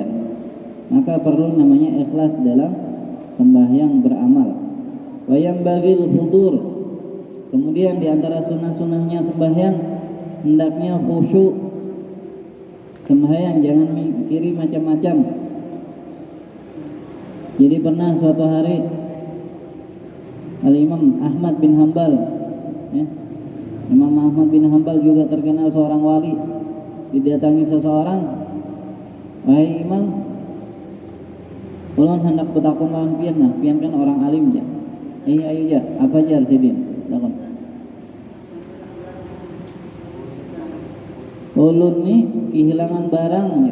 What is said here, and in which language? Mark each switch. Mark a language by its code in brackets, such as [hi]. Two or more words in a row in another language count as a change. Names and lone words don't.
[bjn] Maka perlu namanya ikhlas dalam sembahyang beramal. Wayang bagil hudur. Kemudian di antara sunnah-sunnahnya sembahyang hendaknya khusyuk. Sembahyang jangan mikiri macam-macam. Jadi pernah suatu hari Al-Imam Ahmad bin Hanbal, ya, Imam Ahmad bin Hanbal juga terkenal seorang wali. Didatangi seseorang, wahai imam, ulun hendak bertakun lawan pian. Nah, pian kan orang alim ya. Ayo ya, apa aja Arsidin? Takon. Ulun ni kehilangan barang ya.